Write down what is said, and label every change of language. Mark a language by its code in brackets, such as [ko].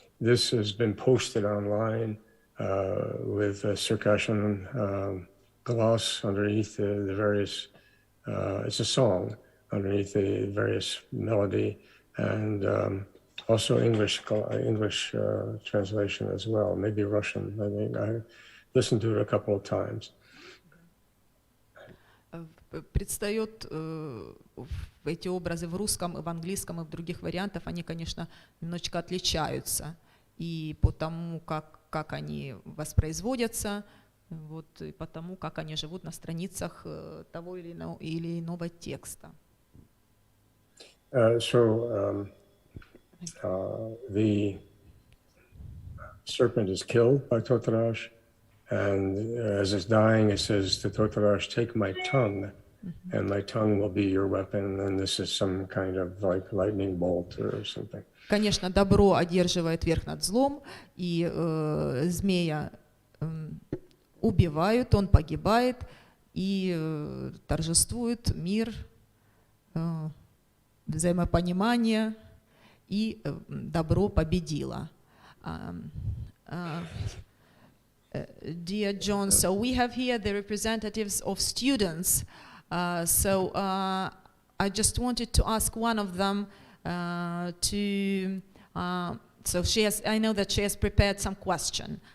[en] This has been posted online with a Circassian gloss underneath the various, it's a song underneath the various melody, and also English translation as well, maybe Russian. I think I listened to it a couple of times. [ru] Предстает эти образы в русском, и в английском, и в других вариантах, они, конечно, немножечко отличаются. И по тому, как они воспроизводятся, вот, и по тому, как они живут на страницах того или иного текста. [en] The serpent is killed by Totarash, and as it's dying, it says to Totarash, "Take my tongue, and my tongue will be your weapon." And this is some kind of like lightning bolt or something. [ru] Конечно, добро одерживает верх над злом, и змея убивают, он погибает, и торжествует мир, взаимопонимание, и добро победило. [en] Dear John, so we have here the representatives of students. I just wanted to ask one of them so I know that she has prepared some question.